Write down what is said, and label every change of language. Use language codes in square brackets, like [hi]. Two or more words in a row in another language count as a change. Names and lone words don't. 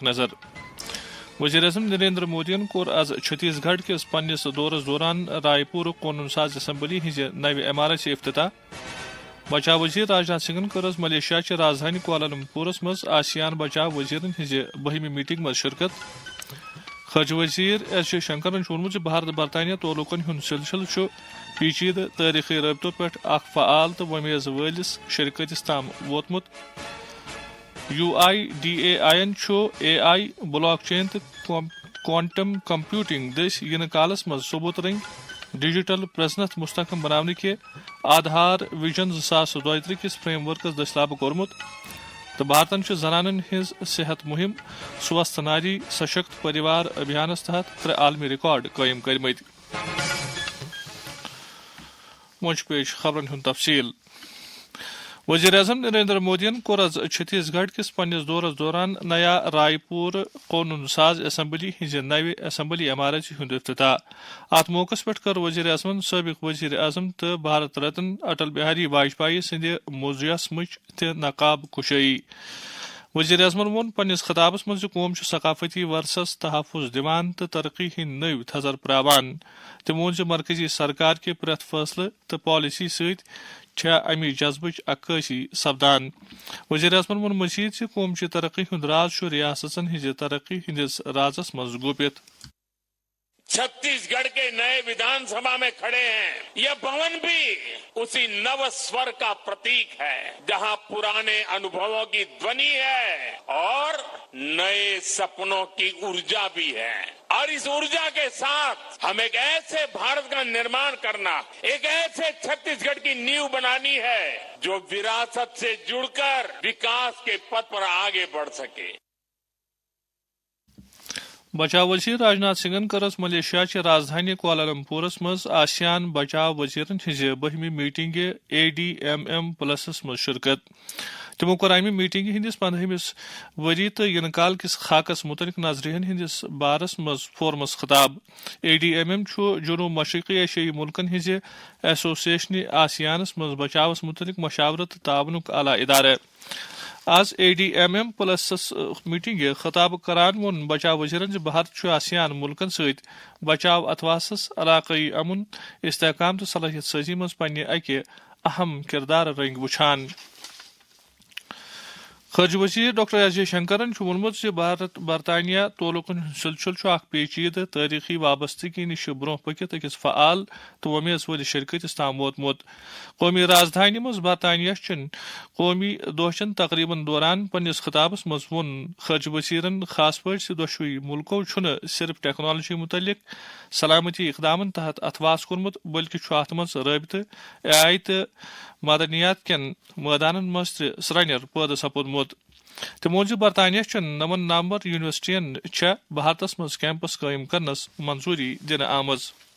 [ks] نظر وزیر اعظم نریندر مودین کور آز چھتیس گڑھ کس پنس دورس دوران رائے پور قونون ساز اسمبلی ہز نو عمارت افتتاح بچاؤ وزیر راجناتھ سنگھن کر ملیشیا چہ راجدھانی کوالالمپورس مز آسیان بچاؤ وزیرن ہز 12 میٹنگ مز شرکت خارجہ وزیر ایس جے شنکرن وونمت بھارت برطانیہ تعلقن ہند سلسلہ پیچیدہ تاریخی رابطوں پہ اخ فعال تو ومیز ولس شرکتس تام ووتمت UIDAIN اے آئی بلاک چین تو کوانٹم کمپیوٹنگ دس ین کالس مز ثبوت رنگ ڈیجیٹل پریزنت مستحکم بنانے کے آدھار ویژن 2032 کس فریم ورکس دستیاب کورمت تو بھارتن زنانن ہز صحت مہم سوستھ ناری سشکت پریوار ابھیانس تحت 3 عالمی ریکارڈ قائم کرمت موج پیش خبرن ہند تفصیل وزیر اعظم نریندر مودین کور آز چھتیس گڑھ کس پنس دورس دوران نیا رائے پور قونون ساز اسمبلی ہز نو اسمبلی عمارت ہند افتتاح ات موقع پہ کر وزیر اعظم سابق وزیر اعظم تو بھارت رتن اٹل بہاری واجپئی سند موضوعس مچ تہ نقاب کشائی وزیر اعظمن وون پنس خطابس مز قوم ثقافتی ورثس تحفظ دان تو ترقی ہند نو تھزر پراوان تم وون مرکزی سرکار کے پریت فیصلہ تو پالیسی ست امی جذبچ عکاسی سپدان وزیر اعظمن وون مزید قوم ترقی ہند راز ریاستن ہز ترقی ہندس رازس مز گوپت [hi] छत्तीसगढ़ के नए विधानसभा में खड़े हैं यह भवन भी इसी नव स्वर का प्रतीक है जहाँ पुराने अनुभवों की ध्वनि है और नए सपनों की ऊर्जा भी है और इस ऊर्जा के साथ हम एक ऐसे भारत का निर्माण करना एक ऐसे छत्तीसगढ़ की नींव बनानी है जो विरासत से जुड़ कर विकास के पथ पर आगे बढ़ सके [ks] بچاؤ وزیر راجناتھ سنگھن کر ملیشیا چہ راجدھانی کوالالمپورس مز آسیان بچاؤ وزیرن ہز 12 میٹنگ ADMM پلسس مز شرکت تمو کور امہ میٹنگ ہندس 15 وری تو ین کال کس خاکس متعلق نظرین ہندس بارس مز فورمس خطاب ADMM جنوب مشرقی ایشیائی ملکن ہز ایسوسیشن آسیانس مز بچاوس متعلق مشاورت تعاونک اعلی ادارہ آز ADMM پلسس میٹنگ خطاب کران وون بچاؤ وزیرن بھارت آسیان ملکن ست بچاؤ اتواسس علاقائی امن استحکام تو صلاحیت سازی مز پنہ اکہ اہم کردار رنگ وچھان خارجہ وزیر ڈاکٹر ایس جے شنکرن وونمت بھارت برطانیہ تعلقن سلسلہ اخ پیچیدہ تاریخی وابستگی نش برو پکت اکس فعال تو ومیز ول شرکتس تام ووتمت قومی راجدھانی مز برطانیہ چن قومی دہچن تقریباً دوران پنس خطابس مز وون خارجہ وزیرن خاص پٲٹھۍ دۄشوٕے ملکو چھنہ صرف ٹیکنالوجی متعلق سلامتی اقدامن تحت اتواس کورمت بلکہ ات مز رابطہ AI تو مدنیات کین میدانن مز تہ سرانیر پٲدٕ سپودمت تمو برطانیہ چن 9 نامور یونیورسٹین بھارتس مز کیمپس قائم کرنس منظوری دن آمز